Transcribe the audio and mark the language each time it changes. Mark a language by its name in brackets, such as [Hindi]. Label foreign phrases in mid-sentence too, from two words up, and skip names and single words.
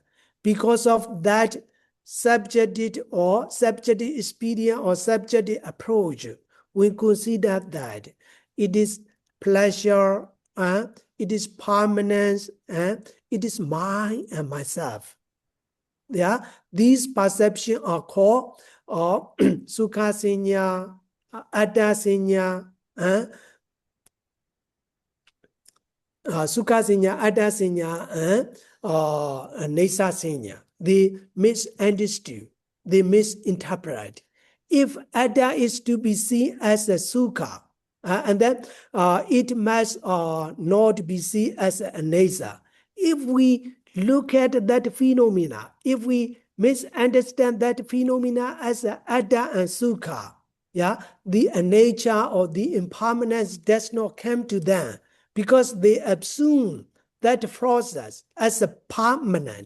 [English] Because of that subjective experience or subjective approach, we consider that it is pleasure, it is permanence, it is mine and myself. Yeah, these perceptions are called [Pali] sukha sanya, atta sanya, sukha sanya, atta sanya, nesa sanya. [English] They misunderstood, they misinterpret. If atta is to be seen as a sukha, and then it must not be seen as a nesa. If we look at that phenomena, if we misunderstand that phenomena as atta and sukha, yeah, the nature or the impermanence does not come to them because they assume that process as a permanent.